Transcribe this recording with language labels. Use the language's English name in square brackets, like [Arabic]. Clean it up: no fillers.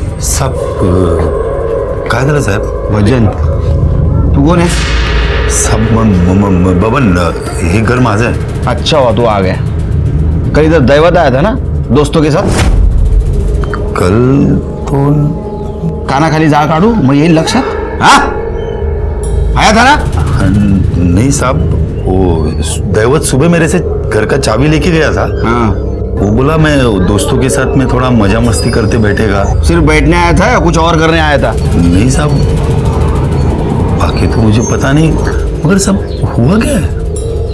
[Marathi] सब काय झालं साहेब? [Hindi] भजन, तू कौन है? [Marathi] सब बबन, हे घर माझं आहे. [Hindi] अच्छा हुआ तू आ गया. कल इधर दैवत आया था ना दोस्तों के साथ? कल तो [Marathi] कानाखाली जा काढू मग येईल लक्षात? [Hindi] हाँ आया था ना? नहीं साहब, वो दैवत सुबह मेरे से घर का चाबी लेके गया था. हाँ, वो बोला मैं दोस्तों के साथ में थोड़ा मजा मस्ती करते बैठेगा. सिर्फ बैठने आया था या कुछ और करने आया था? नहीं साहब, बाकी तो मुझे पता नहीं, मगर सब हुआ क्या है?